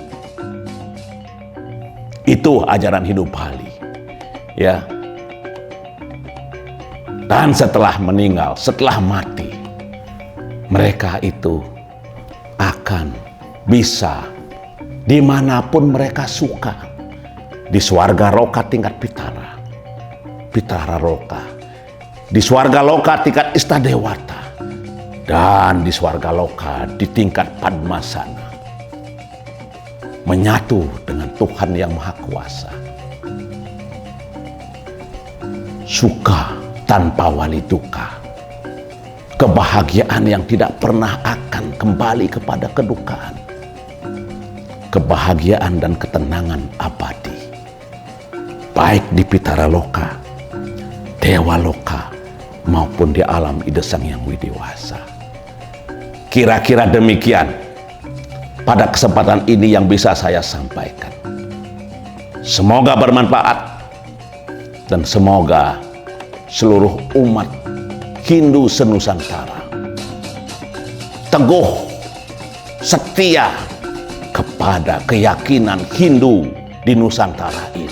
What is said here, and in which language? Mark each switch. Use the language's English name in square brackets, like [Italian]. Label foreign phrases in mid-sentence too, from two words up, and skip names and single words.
[Indonesian] Itu ajaran Hindu Bali. Ya. Dan setelah meninggal, setelah mati, mereka itu akan bisa dimanapun mereka suka. Di swarga loka tingkat pitara, pitara loka. Di swarga loka tingkat istadewata. Dan di swarga loka di tingkat padmasana. Menyatu dengan Tuhan yang Maha Kuasa. Suka tanpa wali duka. Kebahagiaan yang tidak pernah akan kembali kepada kedukaan. Kebahagiaan dan ketenangan abadi. Baik di pitara loka, dewa loka, maupun di alam Ida Sang Yang Widewasa. Kira-kira demikian pada kesempatan ini yang bisa saya sampaikan. Semoga bermanfaat. Dan semoga seluruh umat Hindu senusantara teguh setia kepada keyakinan Hindu di Nusantara ini.